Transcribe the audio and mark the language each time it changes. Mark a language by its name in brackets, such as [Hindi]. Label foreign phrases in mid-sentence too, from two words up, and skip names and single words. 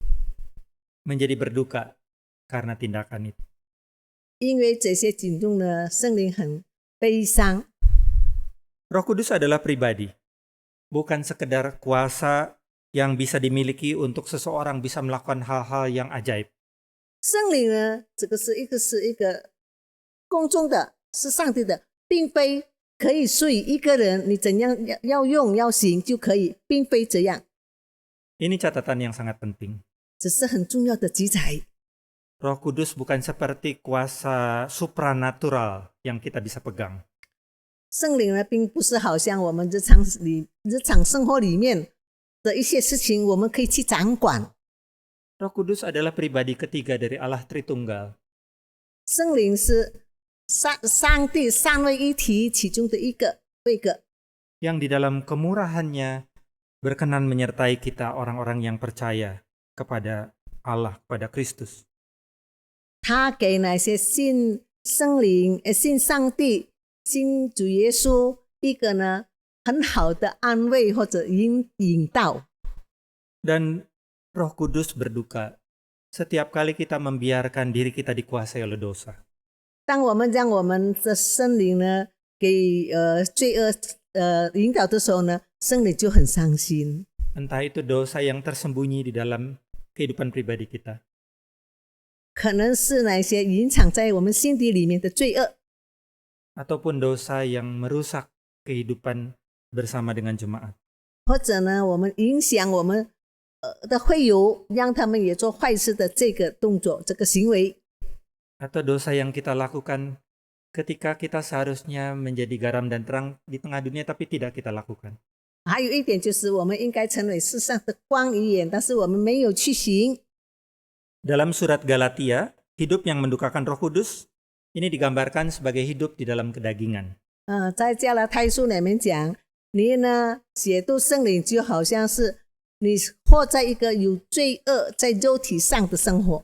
[Indonesian] menjadi berduka karena tindakan itu. [Chinese] 因为这些举动呢，圣灵很悲伤。 [Indonesian] Roh Kudus adalah pribadi, bukan sekedar kuasa yang bisa dimiliki untuk seseorang bisa melakukan hal-hal yang ajaib. [Chinese] 圣灵呢，这个是一个公众的，是上帝的，并非可以随一个人你怎样要用要行就可以，并非这样， [Indonesian] Ini catatan yang sangat penting. [Chinese] 这是很重要的记载。 [Indonesian] Roh Kudus bukan seperti kuasa supranatural yang kita bisa pegang. [Chinese] 圣灵呢，并不是好像我们日常生活里面的一些事情，我们可以去掌管。 [Indonesian] Roh Kudus adalah pribadi ketiga dari Allah Tritunggal. [Chinese] 圣灵是上帝三位一体其中的一个位格， [Indonesian] yang di dalam kemurahannya berkenan menyertai kita orang-orang yang percaya kepada Allah, kepada Kristus. [Chinese] 他给那些信圣灵、信上帝、信主耶稣一个呢很好的安慰或者引导。 [Indonesian] Dan Roh Kudus berduka setiap kali kita membiarkan diri kita dikuasai oleh dosa. [Chinese] 当我们将我们的圣灵呢给罪恶引导的时候呢，圣灵就很伤心。 [Indonesian] Entah itu dosa yang tersembunyi di dalam kehidupan pribadi kita, [Chinese] 可能是那些隐藏在我们心底里面的罪恶， [Indonesian] ataupun dosa yang merusak kehidupan bersama dengan jemaat. [Chinese] 或者呢，我们影响我们的会友，让他们也做坏事的这个动作、这个行为。 [Indonesian] Atau dosa yang kita lakukan ketika kita seharusnya menjadi garam dan terang di tengah dunia tapi tidak kita lakukan. [Chinese] 还有一点就是，我们应该成为世上的光与盐，但是我们没有去行。 [Indonesian] Dalam surat Galatia, hidup yang mendukakan Roh Kudus ini digambarkan sebagai hidup di dalam kedagingan. [Chinese] 在加拉太书里面讲，你呢亵渎圣灵，就好像是你活在一个有罪恶在肉体上的生活。